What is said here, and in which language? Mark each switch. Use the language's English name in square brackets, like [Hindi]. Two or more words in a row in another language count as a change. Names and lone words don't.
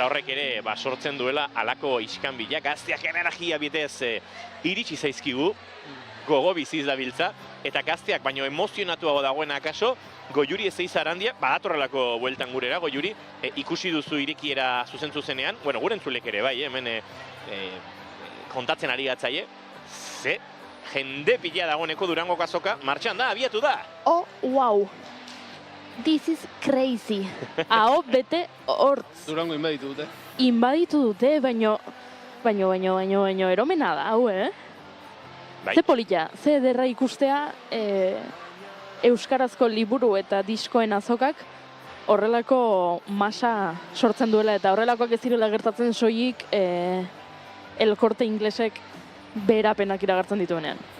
[Basque] horrek ere sortzen duela alako iskanbilak, gazteak energia bitez iritsi zaizkigu, gogo biziz dabiltza, eta gazteak baino emozionatuago dagoena akaso, Goiuri Zeizarandia, badatorrelako bueltan gurera, Goiuri, ikusi duzu irekiera zuzenean, gure entzulek ere bai, hemen kontatzen ari gatzaie, ze jende pila dagoeneko Durangoko azoka, martxan da, abiatu da! [English] Oh, wow! This is crazy! [Basque] Aho bete hortz! Durango inbaditu dute. Inbaditu dute, baino eromena da, hau, Ze polita, ze ederra ikustea euskarazko liburu eta diskoen azokak horrelako masa sortzen duela eta horrelakoak ez direla gertatzen soilik elkorte inglesek berapenak iragartzen dituenean.